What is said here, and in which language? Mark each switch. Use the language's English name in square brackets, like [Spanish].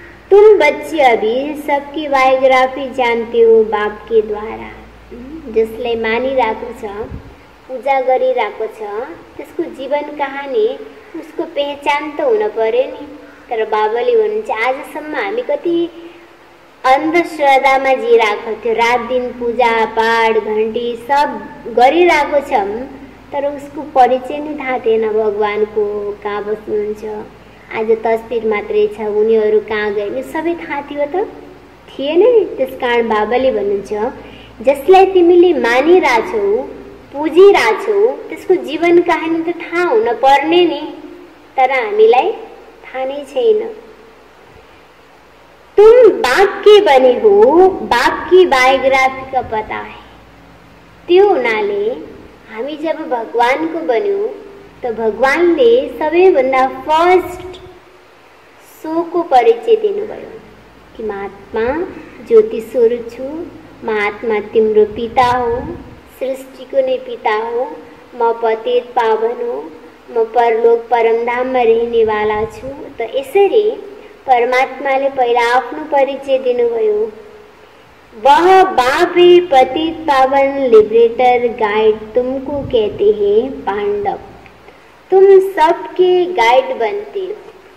[Hindi] तुम बच्चे अभी सबकी बायोग्राफी जानते हो बाप के द्वारा। [Nepali] जसलाई मानिरहेको छ, पूजा गरिरहेको छ, त्यसको जीवन कहानी उसको पहचान त हुन पर्यो नि। तर बाबाले भन्नुहुन्छ आजसम्म हामी कति अंधश्रद्धामा जिरहेको थियो। रात दिन पूजा पाठ घन्टी सब गरिरहेको छौँ, तर उसको परिचय नै थाहा थिएन। भगवानको कहाँ बस्नुहुन्छ, आज तस्बिर मात्रै छ, उनीहरू कहाँ गए सबै थाहा थियो त थिएन नि। त्यसकारण बाबाले भन्नुहुन्छ जसलाई तिमीले मानिरहेछौ पुजिरहेछौ त्यसको जीवन कहानी त थाहा हुन पर्ने नि, तर हामीलाई थाहा नै छैन। [Hindi] तुम बाप के बने हो, बाप की बायोग्राफी का पता है। [Nepali] त्यो हुनाले हामी जब भगवान को बन्यौं तो भगवानले सबैभन्दा फर्स्ट सो को परिचय दिनुभयो कि महात्मा ज्योति स्वरूप छु, महात्मा तिम्रो पिता हो, सृष्टिको नै पिता हो, म पतित पावन हो, म परलोक परमधाममा रहने वाला छु। त यसरी परमात्माले पहिला आफ्नो परिचय दिनुभयो। [Hindi] वह बाप है पतित पावन लिबरेटर गाइड, तुमको कहते हैं पांडव। तुम सबके गाइड बनते हो।